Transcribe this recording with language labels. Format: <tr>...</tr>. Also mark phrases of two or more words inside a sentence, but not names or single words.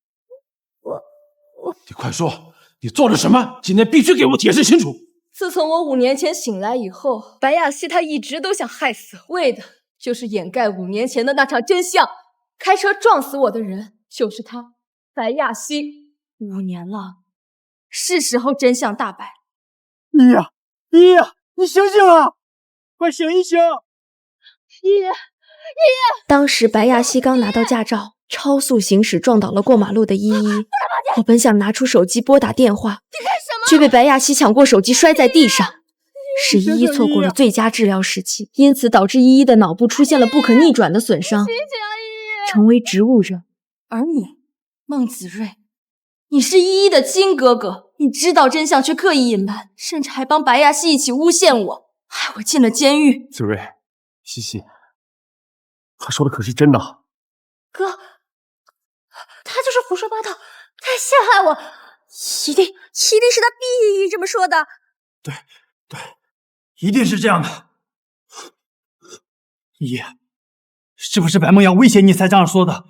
<zh>你快說，你做了什麼？今天必須給我解釋清楚。自從我5年前醒來以後，白亞西他一直都想害死我，為的就是掩蓋5年前的那場真相。開車撞死我的人就是他，白亞西。5年了，是時候真相大白。依依啊，依依啊，你醒醒啊！快醒一醒！依依，當時白亞西剛拿到駕照，超速行駛撞倒了過馬路的依依。我本想拿出手機撥打電話，卻被白亞西搶過手機摔在地上，使依依錯過了最佳治療時期，因此導致依依的腦部出現了不可逆轉的損傷，成為植物人。而你，孟子睿，你是依依的親哥哥，你知道真相卻刻意隱瞞，甚至還幫白亞西一起誣陷我，害我進了監獄。子睿，西西，他說的可是真的？哥，他就是胡說八道，他在陷害我，一定是他逼依依這麼說的。對，一定是這樣的。依依，是不是白梦瑤威脅你才這樣說的？</zh>